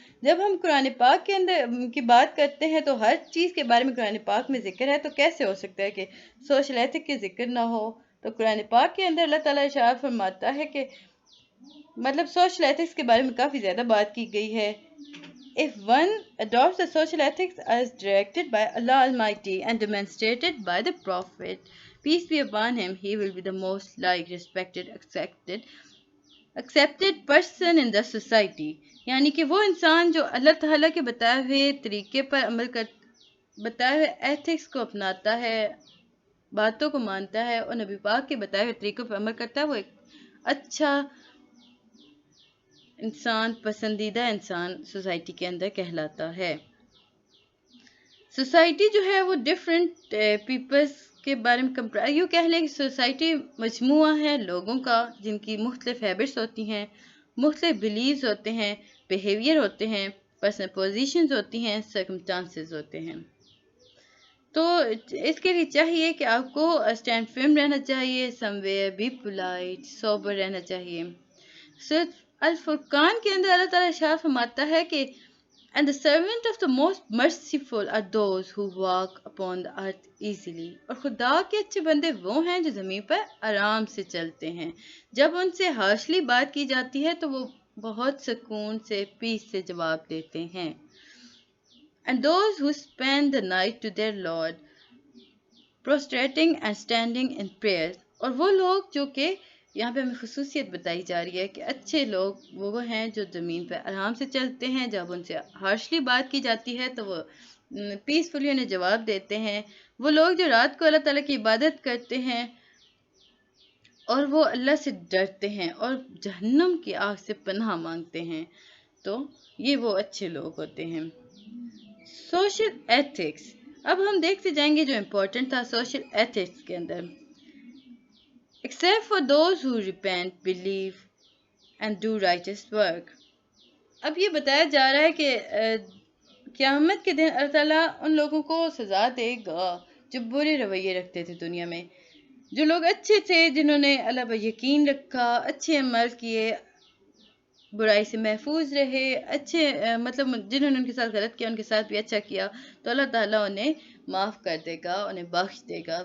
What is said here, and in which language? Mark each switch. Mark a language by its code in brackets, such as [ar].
[hi] जब हम कुरान पाक के अंदर की बात करते हैं तो हर चीज़ के बारे में कुरान पाक में ज़िक्र है, तो कैसे हो सकता है कि सोशल एथिक के ज़िक्र ना हो। तो कुरान पाक के अंदर अल्लाह ताला इरशाद फरमाता है कि मतलब सोशल एथिक्स के बारे में काफ़ी ज़्यादा बात की गई है। [en] If one adopts the social ethics as directed by Allah Almighty and demonstrated by the Prophet, peace be upon him, he will be the most liked, respected, accepted person in the society. [hi] यानी कि वो इंसान जो अल्लाह ताला के बताए हुए तरीके पर अमल कर, बताए हुए एथिक्स को अपनाता है, बातों को मानता है और नबी पाक के बताए हुए तरीकों पर अमल करता है, वो एक अच्छा इंसान, पसंदीदा इंसान सोसाइटी के अंदर कहलाता है। सोसाइटी जो है वो डिफरेंट पीपल्स के बारे में कंप्राइज, यूँ कह लें कि सोसाइटी मजमुआ है लोगों का जिनकी मुख्तलिफ हैबिट्स होती हैं, मुख्तलिफ बिलीव्स होते हैं, बिहेवियर होते हैं, पर्सनल पोजीशंस होती हैं, सर्कमस्टांसेस होते हैं। तो इसके लिए चाहिए कि आपको स्टैंड फर्म रहना चाहिए, [en] somewhere be polite, [hi] सोबर रहना चाहिए। सूरत अल फुरकान के अंदर अल्लाह ताला इरशाद फरमाता है कि [en] And the servant of the most merciful are those who walk upon the earth easily. [hi] और खुदा के अच्छे बंदे वो हैं जो ज़मीन पर आराम से चलते हैं। जब उनसे हार्शली बात की जाती है तो वो बहुत सुकून से, पीस से जवाब देते हैं। [en] And those who spend the night to their Lord, prostrating and standing in prayer. [hi] और वो लोग जो कि यहाँ पे हमें खसूसियत बताई जा रही है कि अच्छे लोग वो हैं जो ज़मीन पर आराम से चलते हैं। जब उनसे हार्शली बात की जाती है तो वो पीसफुली उन्हें जवाब देते हैं। वो लोग जो रात को अल्लाह ताला की इबादत करते हैं और वो अल्लाह से डरते हैं और जहन्नम की आग से पनाह मांगते हैं, तो ये वो अच्छे लोग होते हैं। सोशल एथिक्स, अब हम देखते जाएंगे जो इम्पोर्टेंट था सोशल एथिक्स के अंदर। [en] Except for those who repent, believe and do righteous work. [hi] अब ये बताया जा रहा है कि क़यामत के दिन अल्लाह ताला उन लोगों को सज़ा देगा जो बुरे रवैये रखते थे दुनिया में। जो लोग अच्छे थे, जिन्होंने अल्लाह पर यकीन रखा, अच्छे अमल किए, बुराई से महफूज रहे, अच्छे मतलब जिन्होंने उनके साथ गलत किया उनके साथ भी अच्छा किया, तो अल्लाह ताला उन्हें माफ़ कर देगा, उन्हें बख्श देगा।